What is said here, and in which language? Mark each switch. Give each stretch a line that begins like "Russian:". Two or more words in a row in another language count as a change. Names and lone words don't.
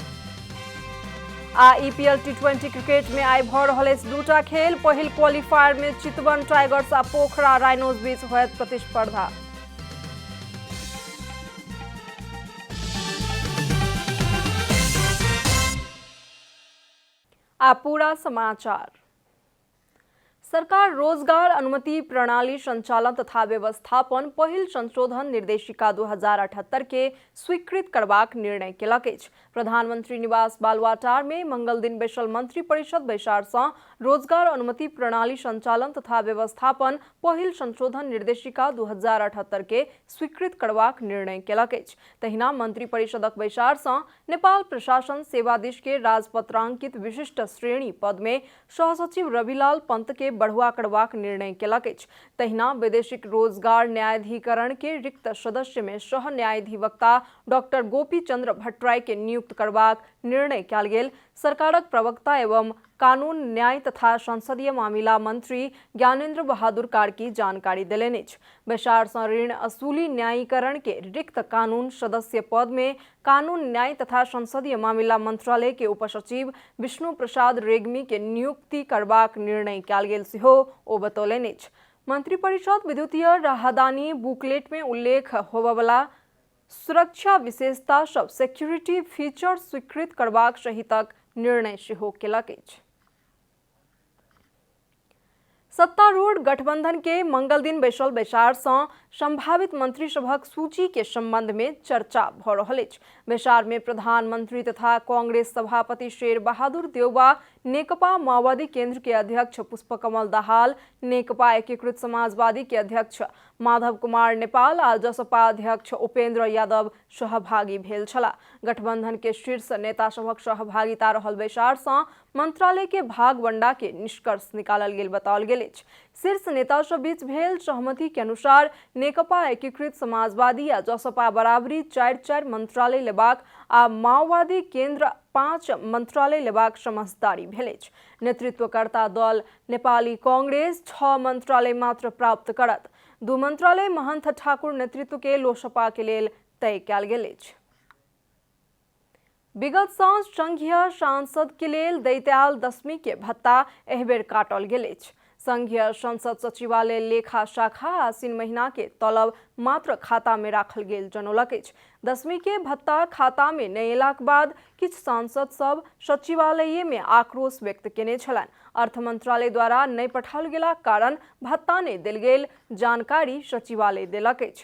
Maithili: आ ईपीएल टी20 क्रिकेट में आई भऽ रहल अछि दूटा खेल। पहिल क्वालिफायर में चितवन टाइगर्स आ पोखरा राइनोज बीच होयत प्रतिस्पर्धा। आ पूरा समाचार। सरकार रोजगार अनुमति प्रणाली संचालन तथा व्यवस्थापन पहिल संशोधन निर्देशिका 2078 के स्वीकृत करबाक निर्णय केलक अछि। प्रधानमंत्री निवास बालुआटार में मंगल दिन बैसल मंत्री परिषद बैसार सँ रोजगार अनुमति प्रणाली संचालन तथा व्यवस्थापन पहिल संशोधन निर्देशिका 2078 के स्वीकृत करबाक निर्णय केलक अछि। तहिना मंत्री परिषदक बैसार सँ नेपाल प्रशासन सेवाधीश के राजपत्रांकित विशिष्ट श्रेणी पद में सहसचिव रविलाल पंत के बढ़ुआ करबाक निर्णय केलक अछि। तहिना वैदेशिक रोजगार न्यायाधिकरण के रिक्त सदस्य में सह न्यायाधिवक्ता डॉक्टर गोपी चंद्र भट्टराय के नियुक्त करबाक निर्णय कयल गेल। सरकारक प्रवक्ता एवं कानून न्याय तथा संसदीय मामिला मंत्री ज्ञानेंद्र बहादुर कार्की जानकारी देलनि अछि। बैसार सँ ऋण असूली न्यायीकरण के रिक्त कानून सदस्य पद में कानून न्याय तथा संसदीय मामिला मंत्रालय के उपसचिव विष्णु प्रसाद रेग्मी के नियुक्ति करबाक निर्णय कयल गेल सेहो ओ बतौलनि अछि। मंत्री परिषद विद्युतीय राहदानी बुकलेट में उल्लेख होबयवला सुरक्षा विशेषता सब सिक्योरिटी फीचर स्वीकृत करबाक सहितक निर्णय सेहो केलक अछि। सत्तारूढ़ गठबंधन के मंगल दिन बैसल बैसार सँ संभावित मंत्री सभक सूची के संबंध में चर्चा भऽ रहल अछि। बैसार में प्रधानमंत्री तथा कांग्रेस सभापति शेर बहादुर देउबा, नेकपा माओवादी केंद्र के अध्यक्ष पुष्पकमल दाहाल, नेकपा एकीकृत समाजवादी के अध्यक्ष माधव कुमार नेपाल आ जसपा अध्यक्ष उपेंद्र यादव सहभागी भेल छलाह। गठबंधन के शीर्ष नेता सभक सहभागिता रहल बैसार सँ मंत्रालय के भागवंडा के निष्कर्ष निकालल गेल बताओल गेल अछि। शीर्ष नेता सब बीच भेल सहमति के अनुसार नेकपा एकीकृत समाजवादी आ जसपा बराबरी 4-4 मंत्रालय लेबाक आ माओवादी केंद्र 5 मंत्रालय लेबाक समझदारी भेल अछि। नेतृत्वकर्ता दल नेपाली कांग्रेस 6 मंत्रालय मात्र प्राप्त करत। 2 मंत्रालय महंत ठाकुर नेतृत्व के लोसपा के लेल तय कयल गेल अछि। विगत सँ संघीय सांसद के लेल दैत आयल दशमी के भत्ता एहि बेर काटल गेल अछि। संघीय संसद सचिवालय लेखा शाखा आसीन महीना के तलब मात्र खाता में राखल गेल जनौलक अछि। दशमी के भत्ता खाता में नहि एलाक बाद किछु सांसद सब सचिवालय में आक्रोश व्यक्त केने छलनि। अर्थ मंत्रालय द्वारा नहि पठाओल गेलाक कारण भत्ता नहि देल गेल जानकारी सचिवालय देलक अछि।